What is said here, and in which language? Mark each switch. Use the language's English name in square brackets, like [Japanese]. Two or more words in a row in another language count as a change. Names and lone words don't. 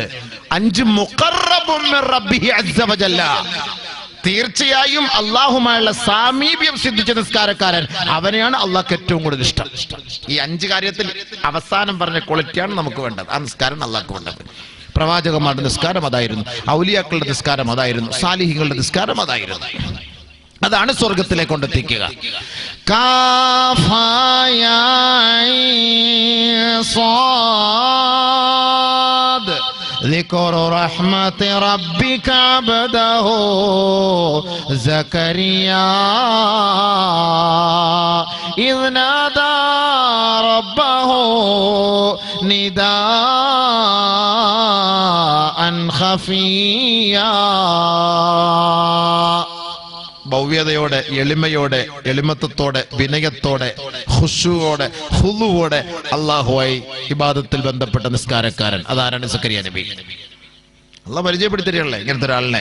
[Malayalam] 5 [Arabic] مقرب من ربه عز وجل, [Malayalam] തീർച്ചയായും അള്ളാഹുമായുള്ള സാമീപ്യം സിദ്ധിച്ച നിസ്കാരക്കാരൻ, അവനെയാണ് അള്ളാഹ്ക്ക് ഏറ്റവും കൂടുതൽ ഇഷ്ടം. ഈ 5 കാര്യത്തിൽ അവസാനം പറഞ്ഞ ക്വാളിറ്റിയാണ് നമുക്ക് വേണ്ടത്. ആ നിസ്കാരം അള്ളാഹ്ക്ക് വേണ്ടത്. പ്രവാചകന്മാരുടെ നിസ്കാരം അതായിരുന്നു, ഔലിയാക്കളുടെ നിസ്കാരം അതായിരുന്നു, സാലിഹീങ്ങളുടെ നിസ്കാരം അതായിരുന്നു. അതാണ് സ്വർഗത്തിലേക്ക് കൊണ്ടെത്തിക്കുക. [Arabic] ذكر رحمة ربك عبده زكريا إذ نادى ربه نداء خفيا. [Malayalam] ഭവ്യതയോടെ, എളിമയോടെ, എളിമത്വത്തോടെ, വിനയത്തോടെ, ഖുശൂഓടെ, ഹുദൂഓടെ അല്ലാഹുവായി ഇബാദത്തിൽ ബന്ധപ്പെട്ട നിസ്കാരക്കാരൻ. അതാരാണ്? സക്കരിയ നബി. അല്ലാഹ് പരിചയപ്പെടുത്തിയല്ലേ ഇങ്ങനത്തെ ഒരാളിനെ.